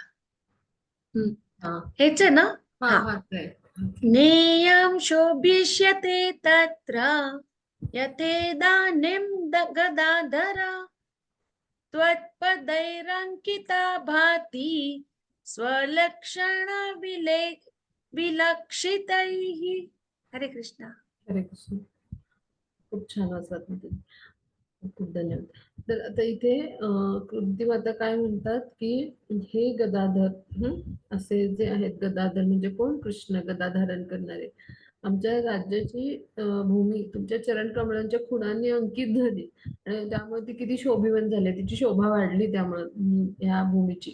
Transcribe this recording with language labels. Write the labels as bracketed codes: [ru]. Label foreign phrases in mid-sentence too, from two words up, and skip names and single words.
[mr] हा हेच आहे ना. हा हा हा ते [sa] नेयं शोभिष्यते तत्र यथेदानीं गदाधर त्वत्पदैरङ्किता भाति स्वलक्षण विलक्षितैः. हरे कृष्णा. हरे कृष्ण. [mr] खूप छान वाचलात ना तुम्ही. खूप धन्यवाद. तर आता इथे कुंती माता काय म्हणतात की हे गदाधर असे जे आहेत, गदाधर म्हणजे कोण? कृष्ण गदा धारण करणारे. आमच्या राज्याची भूमी तुमच्या चरण कमळांच्या खुणांनी अंकित झाली आणि त्यामुळे ती किती शोभिवंत झाली, तिची शोभा वाढली त्यामुळे ह्या भूमीची.